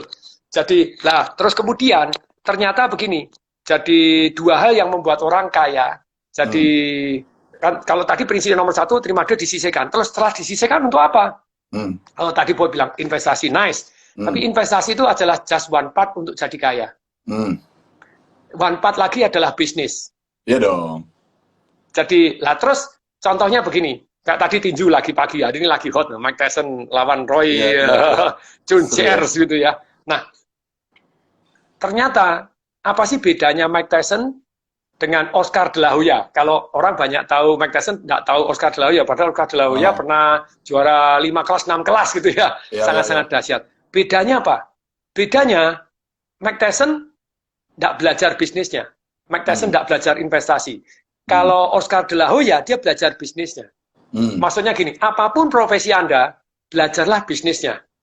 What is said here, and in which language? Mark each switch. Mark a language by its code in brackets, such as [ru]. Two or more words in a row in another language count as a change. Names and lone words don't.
[id] Jadi, lah, terus kemudian ternyata begini. Jadi, dua hal yang membuat orang kaya. Jadi, kan kalau tadi prinsip nomor satu, terima duit disisihkan. Terus setelah disisihkan untuk apa? Kalau tadi Boy bilang investasi, nice. Tapi investasi itu adalah [en] just one part [id] untuk jadi kaya. [en] One part [id] lagi adalah bisnis. Iya dong. Jadi, lah terus contohnya begini. Kayak tadi tinju lagi pagi, hari ini lagi hot. Mike Tyson lawan Roy Jones Jr. gitu ya. Nah, ternyata apa sih bedanya Mike Tyson dengan Oscar de la Hoya? Kalau orang banyak tahu Mike Tyson, nggak tahu Oscar de la Hoya. Padahal Oscar de la Hoya pernah juara 5 kelas, 6 kelas gitu ya. Sangat-sangat dahsyat. Bedanya apa? Bedanya Mike Tyson nggak belajar bisnisnya. Mike Tyson nggak belajar investasi. Kalau Oscar de la Hoya, dia belajar bisnisnya. Maksudnya gini, apapun profesi Anda, belajarlah bisnisnya.